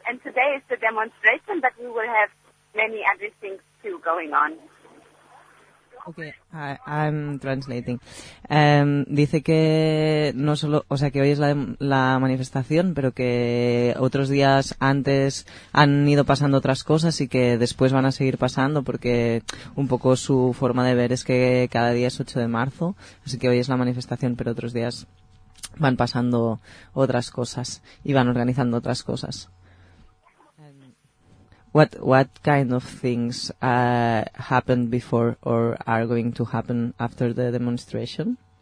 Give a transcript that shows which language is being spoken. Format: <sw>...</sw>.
<en>And today is the demonstration, but we will have many other things too going on. Okay, I'm translating.</en> <es>Dice que no solo, o sea, que hoy es la manifestación, pero que otros días antes han ido pasando otras cosas y que después van a seguir pasando, porque un poco su forma de ver es que cada día es 8 de marzo, así que hoy es la manifestación, pero otros días van pasando otras cosas y van organizando otras cosas.</es> <en>What kind of things happened before or are going to happen after the demonstration?</en>